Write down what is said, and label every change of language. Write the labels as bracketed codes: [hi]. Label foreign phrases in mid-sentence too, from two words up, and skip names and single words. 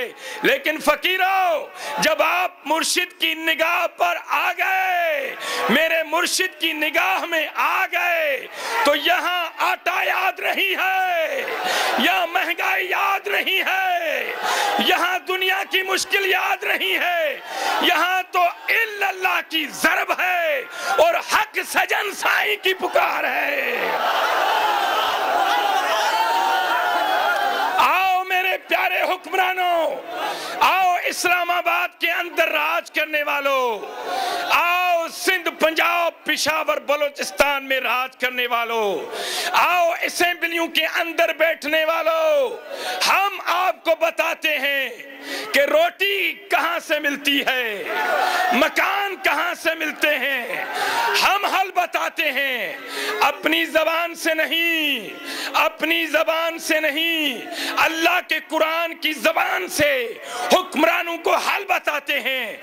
[ur] لیکن فقیرو، جب آپ مرشد کی نگاہ پر آ گئے، میرے مرشد کی نگاہ میں آ گئے، تو یہاں آٹا یاد نہیں ہے، یہاں مہنگائی یاد نہیں ہے، یہاں دنیا کی مشکل یاد نہیں ہے، یہاں تو الا اللہ کی ضرب ہے اور حق سجن سائیں کی پکار ہے. آؤ میرے پیارے حکمرانوں، آؤ اسلام آباد کے اندر راج کرنے والوں، آؤ سندھ پنجاب پشاور بلوچستان میں راج کرنے والوں، آؤ اسمبلیوں کے اندر بیٹھنے والوں، ہم آپ کو بتاتے ہیں کہ روٹی کہاں سے ملتی ہے، مکان کہاں سے ملتے ہیں. ہم حل بتاتے ہیں، اپنی زبان سے نہیں، اپنی زبان سے نہیں، اللہ کے قرآن کی زبان سے حکمرانوں کو حل بتاتے ہیں.